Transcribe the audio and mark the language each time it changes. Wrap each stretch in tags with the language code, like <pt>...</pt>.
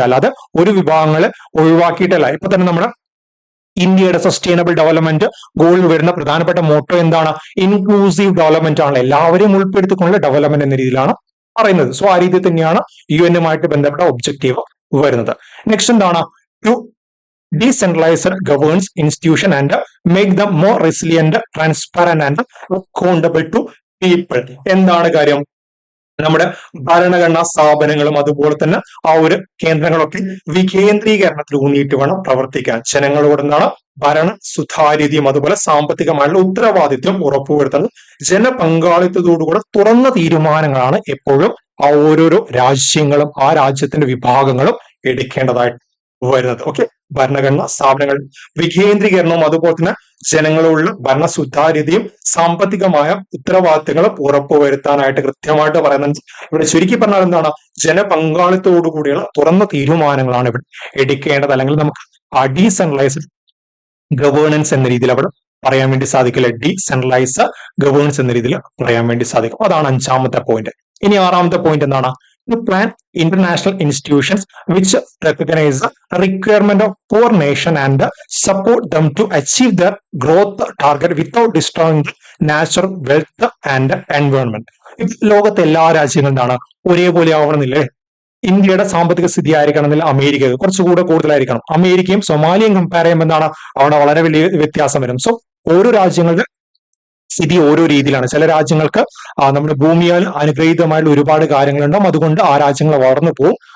<ml>അല്ലാതെ ഒരു വിഭാഗങ്ങളെ ഒഴിവാക്കിയിട്ടല്ല. ഇപ്പൊ തന്നെ നമ്മുടെ ഇന്ത്യയുടെ സസ്റ്റൈനബിൾ ഡെവലപ്മെന്റ് ഗോളിൽ വരുന്ന പ്രധാനപ്പെട്ട മോട്ടോ എന്താണ്? ഇൻക്ലൂസീവ് ഡെവലപ്മെന്റ് ആണ്. എല്ലാവരെയും ഉൾപ്പെടുത്തിക്കൊണ്ടുള്ള ഡെവലപ്മെന്റ് എന്ന രീതിയിലാണ് പറയുന്നത്. സോ ആ രീതിയിൽ തന്നെയാണ് UN ബന്ധപ്പെട്ട ഒബ്ജക്റ്റീവ് വരുന്നത്. നെക്സ്റ്റ് എന്താണ്?</ml> <en>To decentralized governance institution and make them more resilient, transparent and accountable to people.</en> <ml>എന്താണ് കാര്യം? നമ്മുടെ ഭരണഘടനാ സ്ഥാപനങ്ങളും അതുപോലെ തന്നെ ആ ഒരു കേന്ദ്രങ്ങളൊക്കെ വികേന്ദ്രീകരണത്തിൽ ഊന്നിയിട്ട് വേണം പ്രവർത്തിക്കാൻ. ജനങ്ങളോട് എന്താണ്? ഭരണ സുതാര്യതയും അതുപോലെ സാമ്പത്തികമായുള്ള ഉത്തരവാദിത്വം ഉറപ്പുവരുത്തുന്നത് ജനപങ്കാളിത്തത്തോടുകൂടെ തുറന്ന തീരുമാനങ്ങളാണ് എപ്പോഴും ആ ഓരോരോ രാജ്യങ്ങളും ആ രാജ്യത്തിന്റെ വിഭാഗങ്ങളും എടുക്കേണ്ടതായിട്ട് വരുന്നത്. ഓക്കെ, ഭരണഘടനാ സ്ഥാപനങ്ങൾ വികേന്ദ്രീകരണവും അതുപോലെ തന്നെ ജനങ്ങളുള്ള ഭരണ സുതാര്യതയും സാമ്പത്തികമായ ഉത്തരവാദിത്തങ്ങളും ഉറപ്പുവരുത്താനായിട്ട് കൃത്യമായിട്ട് പറയുന്നുണ്ട്. ഇവിടെ ചുരുക്കി പറഞ്ഞാൽ എന്താണ്? ജനപങ്കാളിത്തോടുകൂടിയുള്ള തുറന്ന തീരുമാനങ്ങളാണ് ഇവിടെ എടുക്കേണ്ടത്. അല്ലെങ്കിൽ നമുക്ക് ഡീസെൻട്രലൈസ്ഡ് ഗവേണൻസ് എന്ന രീതിയിൽ അവിടെ പറയാൻ വേണ്ടി സാധിക്കില്ല. ഡീസെൻട്രലൈസ്ഡ് ഗവേണൻസ് എന്ന രീതിയിൽ പറയാൻ വേണ്ടി സാധിക്കും. അതാണ് 5ാമത്തെ പോയിന്റ്. ഇനി 6ാമത്തെ പോയിന്റ് എന്താണ്?</ml> <en>To plan international institutions which recognize the requirement of poor nation and support them to achieve their growth target without destroying the natural wealth and environment.</en> <ml>ലോകത്തെ എല്ലാ രാജ്യങ്ങളും എന്താണ്? ഒരേപോലെ ആവണമെന്നില്ലേ? ഇന്ത്യയുടെ സാമ്പത്തിക സ്ഥിതി ആയിരിക്കണമെന്നില്ല അമേരിക്ക കുറച്ചുകൂടെ കൂടുതലായിരിക്കണം. അമേരിക്കയും സൊമാലിയയും കമ്പയർ ചെയ്യുമ്പോൾ എന്താണ്? അവിടെ വളരെ വലിയ വ്യത്യാസം വരും. സോ ഓരോ രാജ്യങ്ങളുടെ സ്ഥിതി ഓരോ രീതിയിലാണ്. ചില രാജ്യങ്ങൾക്ക് നമ്മുടെ ഭൂമിയാൽ അനുഗ്രഹീതമായിട്ടുള്ള ഒരുപാട് കാര്യങ്ങളുണ്ടാവും, അതുകൊണ്ട് ആ രാജ്യങ്ങൾ വളർന്നു പോകും.</ml>